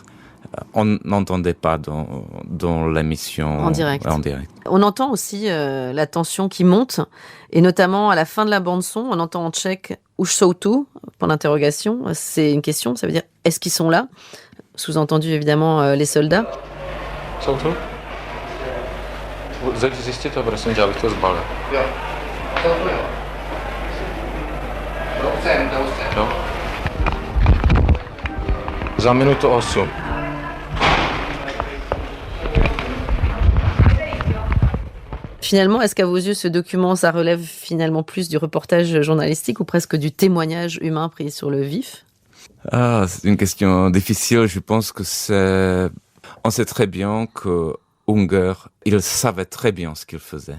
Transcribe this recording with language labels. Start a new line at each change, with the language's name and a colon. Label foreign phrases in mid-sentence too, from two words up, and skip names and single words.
French: On n'entendait pas dans l'émission en direct. On entend aussi la tension qui monte, et notamment à la fin de la bande-son, on entend en tchèque «
Czech: Už jsou tu ?»
French: pour l'interrogation. C'est une question, ça veut dire « Est-ce qu'ils sont là ?» Sous-entendu évidemment les soldats.
Czech: Jsou tu? Zeď zjistit to, prosím tě, abych to zbalil. Jo. Jo. Za minutu 8.
French: Finalement, est-ce qu'à vos yeux, ce document, ça relève finalement plus du reportage journalistique ou presque du témoignage humain pris sur le vif ? C'est une question difficile. Je pense que on sait très bien que Unger, il savait très bien ce qu'il faisait.